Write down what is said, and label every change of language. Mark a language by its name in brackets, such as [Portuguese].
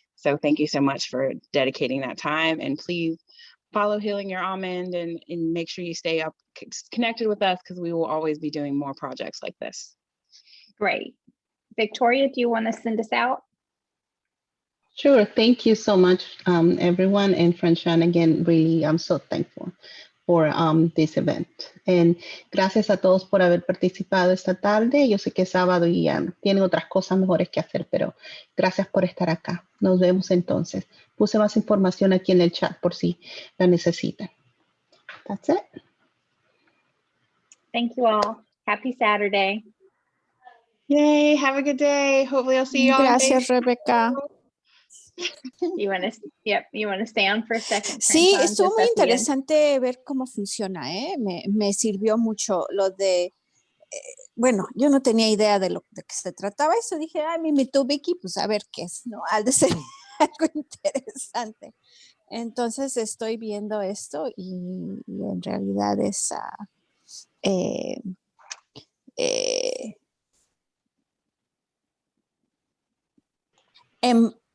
[English] So thank you so much for dedicating that time, and please follow Healing Your Almond and make sure you stay up connected with us, because we will always be doing more projects like this. Great. Victoria, do you want to send us out? Sure. Thank you so much, everyone. And Franchon, again, really, I'm so thankful for this event. And [Spanish] gracias a todos por haber participado esta tarde. Yo sé que es sábado y tienen otras cosas mejores que hacer, pero gracias por estar acá. Nos vemos entonces. Puse más información aquí en el chat por si la necesitan. [English] That's it. Thank you all. Happy Saturday. Yay, have a good day. Hopefully I'll see you all. [Spanish] Gracias, Rebecca. [English] You want to, yep, you want to stay on for a second? [Spanish] Sí, Franton, estuvo [English] just [Spanish] muy [English] at the end? [Spanish] interesante ver cómo funciona, ¿eh? Me sirvió mucho lo de, bueno, yo no tenía idea de lo de qué se trataba eso, dije, ay, me invitó Vicky, pues a ver qué es, ¿no? Ha de ser algo interesante. Entonces estoy viendo esto y en realidad es, em,